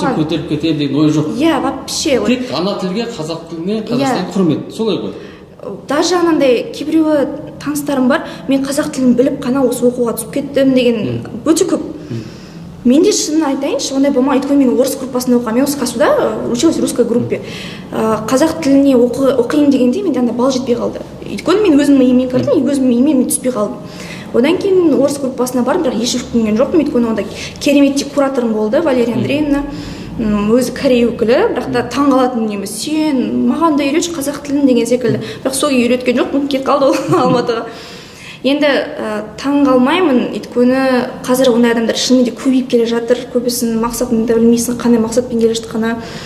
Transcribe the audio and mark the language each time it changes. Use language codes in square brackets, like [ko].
[kk] Қазақ тілін көтеріп кетер деген ой жоқ. Иә, вообще. Тек ана тілге, қазақ тіліне, Қазақстан құрмет, солай ғой. Даже анандай кейбіреуі таныстарым бар, мен қазақ тілін біліп қана осы оқуға түсіп кеттім деген өте көп. Мен де шынын айтайыншы, ондай болмайды. Өйткені мен орыс группасында оқығам. Мен осы КАСУда [ru] училась в русской группе. [kk] Қазақ тіліне оқиын дегенде менде андай бал жетпей қалды. Өйткені мен өзімнің үйіме кірдім, өзімнің үйіме мен түспей қалдым. Одан кейін орыс группасына бардым, бірақ еш өкінген жоқпын. Өйткені онда керемет кураторым болды, Валерия Андреевна. Өзі корей өкілі, бірақ та таңғалатын неміз, сен маған да үйретші қазақ тілін деген секілді. Бірақ сол үйреткен жоқпын, кетіп қалды ол Алматыға. Енді таң қалмаймын, өйткені қазір ондай адамдар шынымен де көбейіп келе жатыр. Көбісінің мақсатын да білмейсің, қандай мақсатпен келе жатқаны.